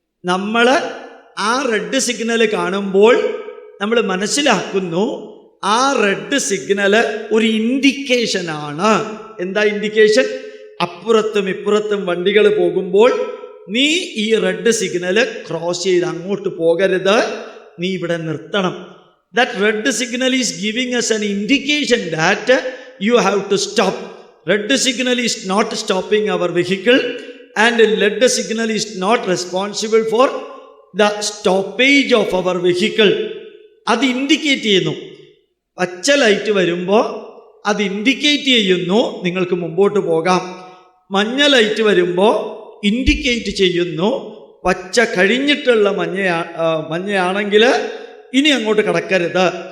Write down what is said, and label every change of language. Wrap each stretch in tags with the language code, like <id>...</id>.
<ml>നമ്മൾ ആ red signal കാണുമ്പോൾ നമ്മൾ മനസ്സിലാക്കുന്നു ആ റെഡ് സിഗ്നൽ ഒരു ഇൻഡിക്കേഷനാണ്. എന്താ ഇൻഡിക്കേഷൻ? അപ്പുറത്തും ഇപ്പുറത്തും വണ്ടികൾ പോകുമ്പോൾ നീ ഈ റെഡ് സിഗ്നൽ ക്രോസ് ചെയ്ത് അങ്ങോട്ട് പോകരുത്, നീ ഇവിടെ നിർത്തണം.</ml> <en>That red signal is giving us an indication that you have to stop. Red signal is not stopping our vehicle, and red signal is not responsible for the stoppage of our vehicle.</en> <ml>അത് indicate ചെയ്യുന്നു. പച്ച light വരുമ്പോൾ അത് indicate ചെയ്യുന്നു നിങ്ങൾക്ക് മുമ്പോട്ട് പോകാം. മഞ്ഞ ലൈറ്റ് വരുമ്പോൾ ഇൻഡിക്കേറ്റ് ചെയ്യുന്നു പച്ച കഴിഞ്ഞിട്ടുള്ള മഞ്ഞയാണെങ്കിൽ ഇനി അങ്ങോട്ട് കടക്കരുത്.</ml>